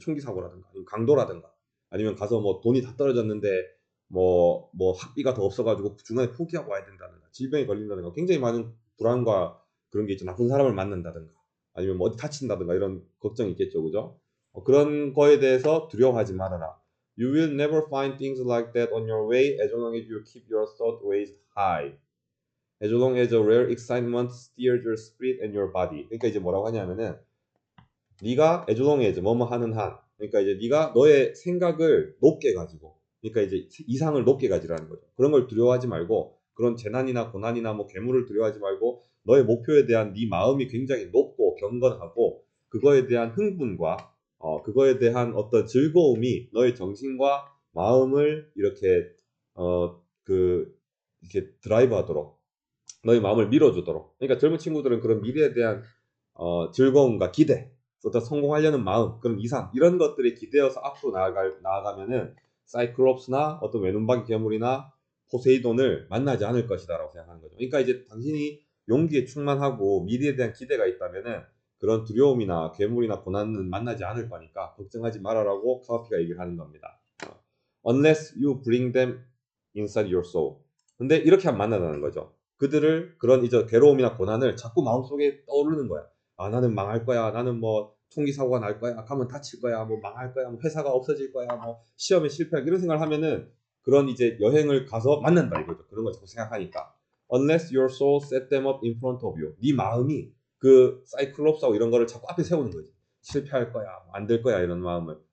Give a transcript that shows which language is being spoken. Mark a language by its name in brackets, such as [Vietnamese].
[Korean] 총기 사고라든가 아니면 강도라든가 아니면 가서 뭐 돈이 다 떨어졌는데 뭐 학비가 더 없어가지고 중간에 포기하고 와야 된다든가 질병에 걸린다든가 굉장히 많은 불안과 그런 게 있죠. 나쁜 사람을 만난다든가 아니면 뭐 어디 다친다든가 이런 걱정이 있겠죠, 그죠? 그런 거에 대해서 두려워하지 말아라. [English] You will never find things like that on your way as long as you keep your thought raised high. As long as a rare excitement steers your spirit and your body. [Korean] 그러니까 이제 뭐라고 하냐면은 네가 [English] as long as [Korean] 뭐뭐 하는 한 그러니까 이제 네가 너의 생각을 높게 가지고 그러니까 이제 이상을 높게 가지라는 거죠. 그런 걸 두려워하지 말고 그런 재난이나 고난이나 뭐 괴물을 두려워하지 말고 너의 목표에 대한 네 마음이 굉장히 높고 경건하고 그거에 대한 흥분과 그거에 대한 어떤 즐거움이 너의 정신과 마음을 이렇게 이렇게 드라이브하도록 너의 마음을 밀어주도록. 그러니까 젊은 친구들은 그런 미래에 대한 즐거움과 기대, 어떤 성공하려는 마음, 그런 이상 이런 것들이 기대어서 앞으로 나아가면은 사이클롭스나 어떤 외눈박이 괴물이나 포세이돈을 만나지 않을 것이다라고 생각하는 거죠. 그러니까 이제 당신이 용기에 충만하고 미래에 대한 기대가 있다면은 그런 두려움이나 괴물이나 고난은 만나지 않을 거니까 걱정하지 말아라고 카와피가 얘기를 하는 겁니다. [English] Unless you bring them inside your soul. [Korean] 근데 이렇게 하면 만나다는 거죠. 그들을 그런 이제 괴로움이나 고난을 자꾸 마음속에 떠오르는 거야. 아, 나는 망할 거야. 나는 뭐 총기 사고가 날 거야. 가면 다칠 거야. 뭐 망할 거야. 뭐 회사가 없어질 거야. 뭐 시험에 실패할 이런 생각을 하면은 그런 이제 여행을 가서 만난다 이거죠. 그런 걸 자꾸 생각하니까. [English] Unless your soul set them up in front of you. [Korean] 네 마음이 그 사이클롭스하고 이런 거를 자꾸 앞에 세우는 거지. 실패할 거야. 안 될 거야. 이런 마음을.